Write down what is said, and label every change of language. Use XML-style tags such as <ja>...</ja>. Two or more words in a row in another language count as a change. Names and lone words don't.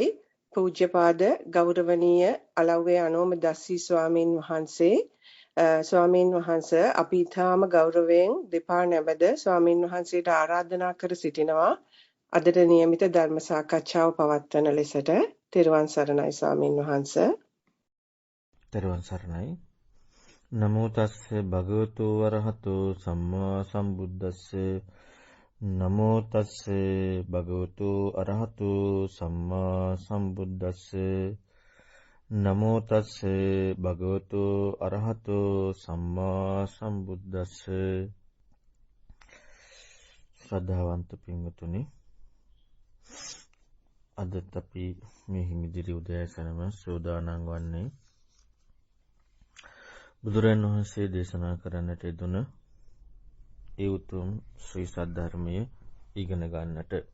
<si>පූජ්‍යපාද ගෞරවනීය අලව්වේ අනෝම දස්සී ස්වාමීන් වහන්සේ. ස්වාමීන් වහන්සේ අපි ඊටාම ගෞරවයෙන් දෙපා නැමද ස්වාමීන් වහන්සේට ආරාධනා කර සිටිනවා. අදට නියමිත ධර්ම සාකච්ඡාව පවත්වන ලෙසට. තෙරුවන් සරණයි ස්වාමීන් වහන්සේ. තෙරුවන් සරණයි.</si> <pi>නමෝ තස්ස භගවතු වරහතෝ සම්මා සම්බුද්දස්ස නමෝ තස්ස භගවතු අරහතෝ සම්මා සම්බුද්දස්ස නමෝ තස්ස භගවතු අරහතෝ සම්මා සම්බුද්දස්ස.</pi> <si>ශ්‍රද්ධාවන්ත පින්වතුනි, අදත් අපි මේ හිමිදිරි උදෑසනම සෝදානම් වන්නේ බුදුරන් වහන්සේ දේශනා කරන්නට යෙදුන ඒ උතුම් ශ්‍රී සද්ධර්මය ඉගෙන ගන්නට.</si>